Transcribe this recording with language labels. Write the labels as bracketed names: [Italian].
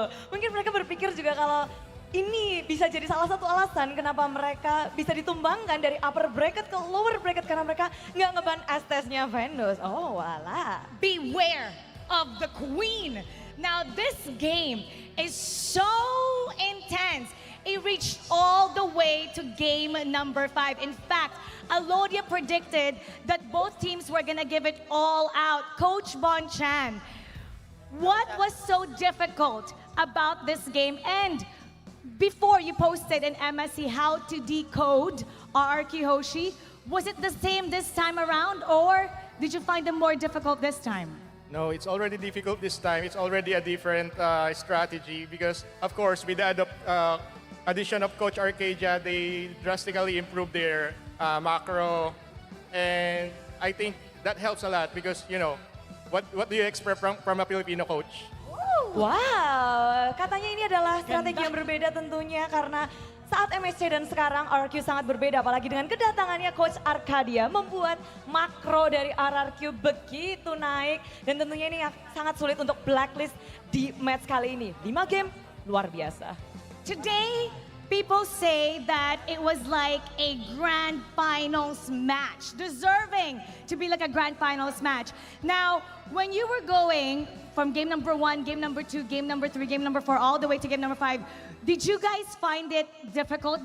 [Indonesian] Mungkin mereka berpikir juga kalau ini bisa jadi salah satu alasan kenapa mereka bisa ditumbangkan dari upper bracket ke lower bracket karena mereka nggak ngeban Estes-nya Venus. Oh, wala. [English] Beware of the Queen. Now, this game is so intense. It reached all the way to game number 5. In fact, Alodia predicted that both teams were gonna give it all out. Coach Bon Chan, what was so difficult about this game? And before you posted in MSC how to decode RRQ Hoshi, was it the same this time around, or did you find them more difficult this time? No, it's already difficult this time. It's already a different strategy because, of course, with the addition of Coach Arcadia, they drastically improved their macro, and I think that helps a lot because, you know, what do you expect from a Filipino coach? [Indonesian] Wow, katanya ini adalah strategi yang berbeda tentunya karena saat MSC dan sekarang RRQ sangat berbeda, apalagi dengan kedatangannya Coach Arcadia membuat makro dari RRQ begitu naik, dan tentunya ini sangat sulit untuk Blacklist di match kali ini. 5 game luar biasa. [English] Today, people say that it was like a grand finals match, deserving to be like a grand finals match. Now, when you were going from game number 1, game number 2, game number 3, game number 4, all the way to game number 5, did you guys find it difficult?